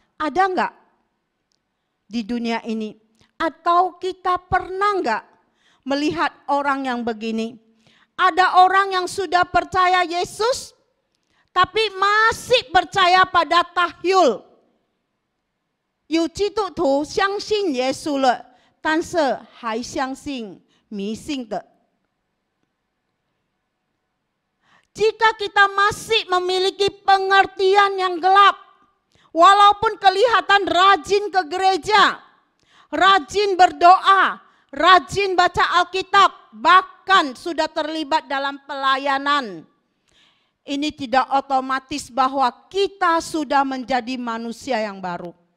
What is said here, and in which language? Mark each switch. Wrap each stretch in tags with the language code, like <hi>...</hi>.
<id>Ada enggak di dunia ini? Atau kita pernah enggak melihat orang yang begini? Ada orang yang sudah percaya Yesus, tapi masih percaya pada tahyul.</id> <zh>有基督徒相信耶稣了，但是还相信迷信的。</zh> <id>Jika kita masih memiliki pengertian yang gelap, walaupun kelihatan rajin ke gereja, rajin berdoa, rajin baca Alkitab, bahkan sudah terlibat dalam pelayanan, ini tidak otomatis bahwa kita sudah menjadi manusia yang baru.</id>